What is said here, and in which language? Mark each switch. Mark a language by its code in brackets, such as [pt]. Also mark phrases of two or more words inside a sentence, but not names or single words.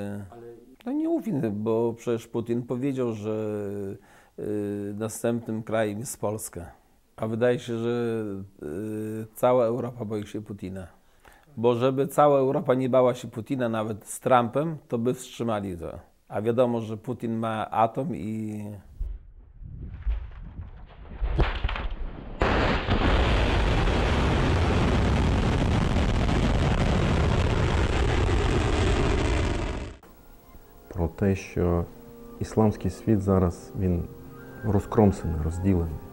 [pl] No nie ufny, bo przecież Putin powiedział, że następnym krajem jest Polska. A wydaje się, że cała Europa boi się Putina. Bo żeby cała Europa nie bała się Putina, nawet z Trumpem, to by wstrzymali to. A wiadomo, że Putin ma atom i... [uk] Про те, що ісламський світ зараз він розкромсаний, розділений.